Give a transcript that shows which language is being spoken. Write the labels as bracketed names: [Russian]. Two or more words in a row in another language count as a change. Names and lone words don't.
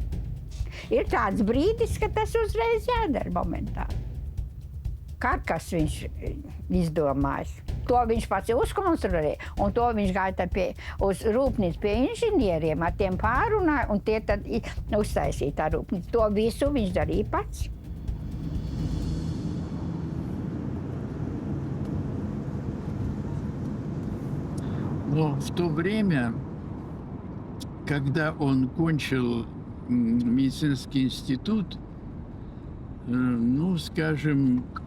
[Latvian] Ir tāds brīdis, ka tas uzreiz jādara momentā. Karkas viņš izdomājis. To viņš pats uzkonstruēja, un to viņš gāja uz rūpnīcu pie inženieriem, ar tiem pārunāja, un tie tad uztaisīja tā rūpnīcu. To visu viņš darīja pats. [Russian] Но в то время, когда он кончил медицинский институт, ну, скажем,